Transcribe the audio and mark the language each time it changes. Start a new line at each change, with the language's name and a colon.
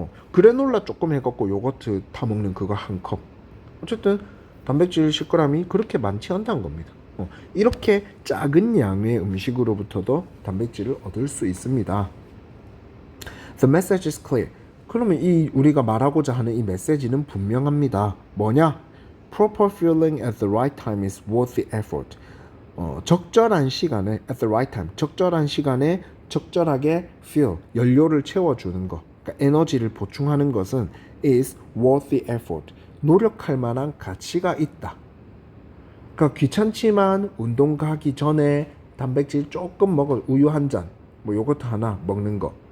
Korean: 그래놀라 조금 해갖고 요거트 타 먹는 그거 한 컵. 어쨌든 단백질 10g이 그렇게 많지 않다는 겁니다. 이렇게 작은 양의 음식으로부터도 단백질을 얻을 수 있습니다.
English: The message is clear.
Korean: 그러면 우리가 말하고자 하는 이 메시지는 분명합니다. 뭐냐?
English: Proper fueling at the right time is worth the effort.
Korean: 적절한 시간에
English: at the right time,
Korean: 적절한 시간에 적절하게 fuel, 연료를 채워주는 것, 그러니까 에너지를 보충하는 것은
English: is worth the effort.
Korean: 노력할 만한 가치가 있다. 그러니까 귀찮지만 운동 가기 전에 단백질 조금 우유 한 잔, 요거트 하나 먹는 거.